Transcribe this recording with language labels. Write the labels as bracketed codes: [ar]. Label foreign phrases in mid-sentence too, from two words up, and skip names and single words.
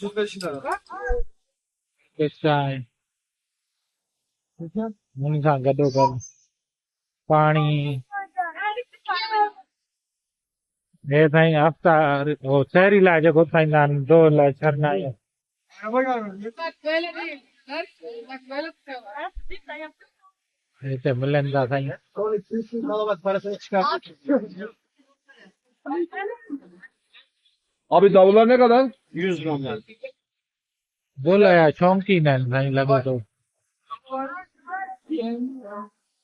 [sd] चांहि हुन सां गॾोगॾु पाणी हे साईं हफ़्ता हो शहरी लाइ जेको ठाहींदा आहिनि दो लाइ छरना हिते मिलनि था साईं [tr] Abi davullar ne kadar? 100 gram. [sd] बोला या शौकीन आहिनि साईं लॻे थो